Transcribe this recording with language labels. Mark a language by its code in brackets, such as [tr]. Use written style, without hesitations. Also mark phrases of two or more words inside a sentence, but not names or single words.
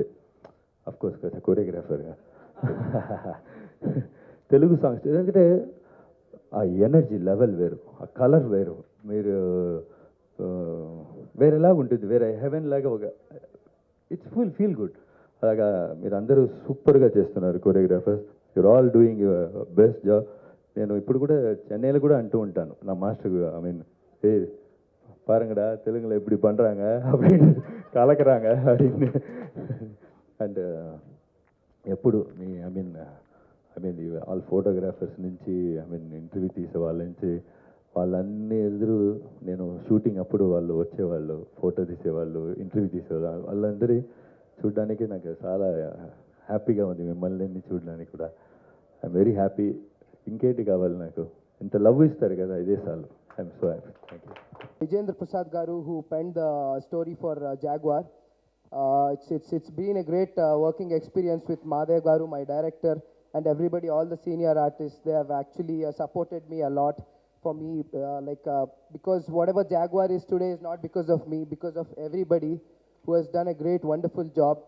[en] of course [te] కదా కోరియోగ్రాఫర్గా [en] Telugu songs, [te] ఎందుకంటే ఆ [en] energy level [te] వేరు, ఆ కలర్ వేరు, మీరు వేరేలాగా ఉంటుంది, వేరే హెవెన్ లాగా ఒక [en] it's feel good. [te] అలాగా మీరు అందరూ సూపర్గా చేస్తున్నారు కోరియోగ్రాఫర్స్, [en] you're all doing your best job. [te] నేను ఇప్పుడు కూడా చెన్నైలో కూడా అంటూ ఉంటాను నా మాస్టర్, [en] I mean [te] ఏ [ta] பாருங்கடா தெலுங்குல எப்படி பண்ணுறாங்க அப்படின்னு கலக்கிறாங்க அப்படின்னு. [te] అండ్ ఎప్పుడు మీ [en] I mean all photographers [te] నుంచి ఇంటర్వ్యూ తీసే వాళ్ళ నుంచి వాళ్ళన్నీ ఎదురు నేను షూటింగ్ అప్పుడు వాళ్ళు వచ్చేవాళ్ళు, ఫోటో తీసేవాళ్ళు, ఇంటర్వ్యూ తీసేవాళ్ళు, వాళ్ళందరి చూడడానికి నాకు చాలా హ్యాపీగా ఉంది. మిమ్మల్ని చూడడానికి కూడా [en] I'm very happy. [te] ఇంకేంటి కావాలి నాకు, ఇంత లవ్ ఇస్తారు కదా, ఇదే చాలు. [en] I'm so happy. Thank you. Vijendra Prasad Garu, who penned the story for Jaguar. It's been a great working experience with Madhav Garu, my director, and everybody, all the senior artists. They have actually supported me a lot. For me, because whatever Jaguar is today is not because of me, because of everybody who has done a great, wonderful job.